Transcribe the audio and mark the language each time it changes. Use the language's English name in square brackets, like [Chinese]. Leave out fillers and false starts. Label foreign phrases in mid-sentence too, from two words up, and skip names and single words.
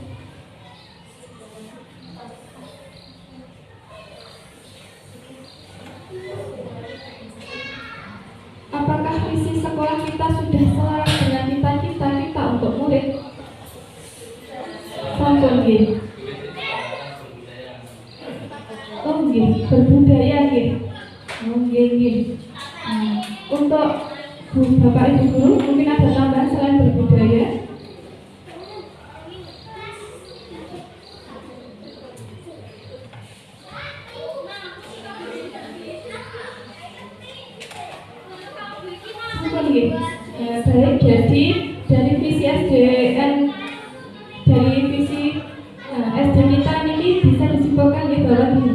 [Indonesian] Apakah visi sekolah kita sudah selaras dengan cita-cita kita untuk murid? [Javanese] Sampun nggih. nggih, berbudaya nggih. Oh nggih nggih. [Indonesian] Untuk Bapak Ibu guru mungkin ada tambahan selain berbudaya? Baik, jadi dari visi SDN, dari visi SD kita ini bisa disimpulkan di bawah ini.